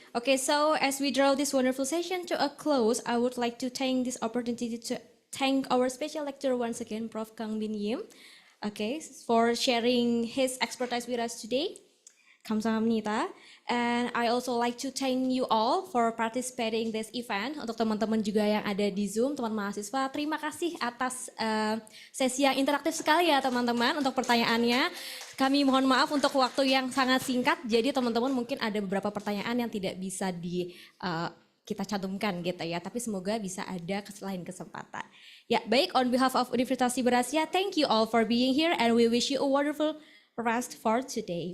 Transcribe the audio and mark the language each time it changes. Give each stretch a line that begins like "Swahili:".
English: Okay, so as we draw this wonderful session to a close, I would like to take this opportunity to thank our special lecturer once again, Prof. Kangbin Yim, okay, for sharing his expertise with us today. Kamsahamnida. And I also like to thank you all for participating this event.
Indonesian: Untuk teman-teman juga yang ada di Zoom, teman mahasiswa, terima kasih atas sesi yang interaktif sekali ya teman-teman untuk pertanyaannya. Kami mohon maaf untuk waktu yang sangat singkat, jadi teman-teman mungkin ada beberapa pertanyaan yang tidak bisa kita cantumkan gitu ya, tapi semoga bisa ada lain kesempatan. Ya, baik,
English: on behalf of Universitas Siberasia, thank you all for being here and we wish you a wonderful rest for today.